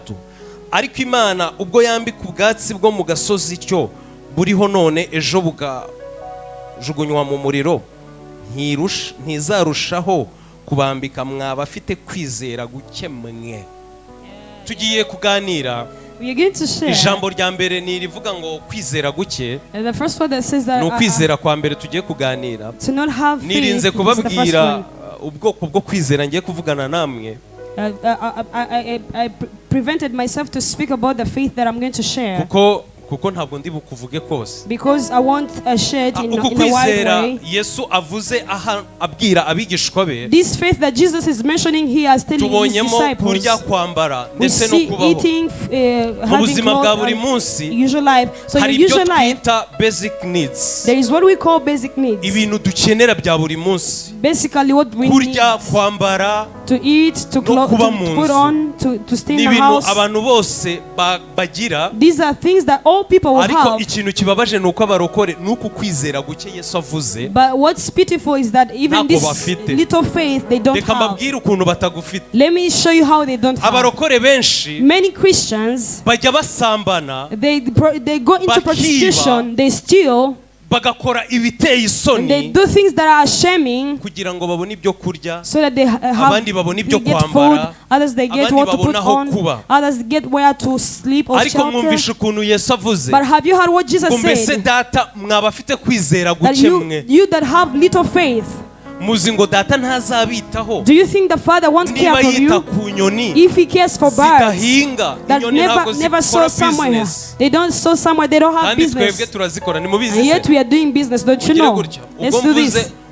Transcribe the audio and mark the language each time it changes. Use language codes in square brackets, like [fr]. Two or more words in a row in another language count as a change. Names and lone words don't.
[rw] Ariko Imana ubwo yambika ubwatsi bwo mu gasozi cyo buriho none ejo bugajugunywa mu muriro, ntizarushaho kubambika mwaba afite kwizera guke mwe. Tugiye kuganira. Ijambo rya mbere ni rivuga ngo kwizera guke. Ni ukwizera kwa mbere tugiye kuganira. Nirinze kubabwira ubwoko bwo kwizera ngiye kuvugana namwe. [en] I prevented myself to speak about the faith that I'm going to share. [rw] Kuko ntabwo ndi bukuvuge kose. [en] Because I won't share it in a wide way. [rw] Yesu avuze abwira abigishwa be. [en] This faith that Jesus is mentioning here as telling his disciples. [rw] Kurya kwambara ndetse no kubaho. [en] Eating, having clothes, usual life. So in usual life, basic needs. There is what we call basic needs. [rw] Ibintu dukenera bya buri munsi. [en] Basically what we need. [rw] Kurya, kwambara, [en] to eat, to clothe, to put on, to stay in the house. [rw] Abantu bose bagira. [en] These are things that all people will have. [rw] Ikintu kibabaje nuko abarokore nuko kwizera guke Yesu avuze. [en] But what's pitiful is that even this little faith they don't have. Let me show you how they don't have. [rw] Abarokore benshi, [en] many Christians, [rw] bajya basambana, [en] they go into prostitution, they steal, [rw] bagakora ibiteye isoni, [en] they do things that are shaming, [rw] kugira ngo babone ibyo kurya, [en] so that they [rw] abandi babone ibyo kwambara, [en] others they get what to put on, others get where to sleep or shelter. [rw] Ariko mwumvishe ukuntu Yesu avuze. [en] But have you heard what Jesus said? [rw] Mbese data mwabafite kwizera guke mwe. [en] You that have little faith, [rw] muzingo data ntazabitaho. [en] Do you think the Father won't care for you? If he cares for birds that never sow somewhere, they don't sow somewhere, they don't have business. And yet we are doing business, don't you know? Let's do this.